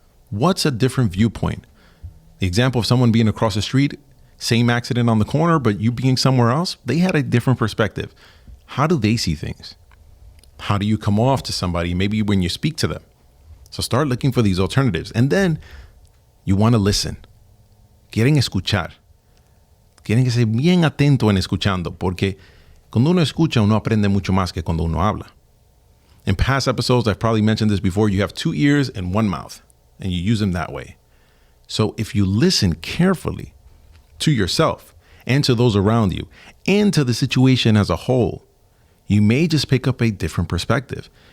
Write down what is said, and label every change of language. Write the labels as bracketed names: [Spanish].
[English] What's a different viewpoint? The example of someone being across the street, same accident on the corner, but you being somewhere else, they had a different perspective. How do they see things? How do you come off to somebody, maybe when you speak to them? So start looking for these alternatives. And then you want to listen. [Spanish] Quieren escuchar. Tienen que ser bien atento en escuchando, porque cuando uno escucha, uno aprende mucho más que cuando uno habla. [English] In past episodes, I've probably mentioned this before, you have 2 ears and 1 mouth, and you use them that way. So if you listen carefully to yourself and to those around you and to the situation as a whole, you may just pick up a different perspective.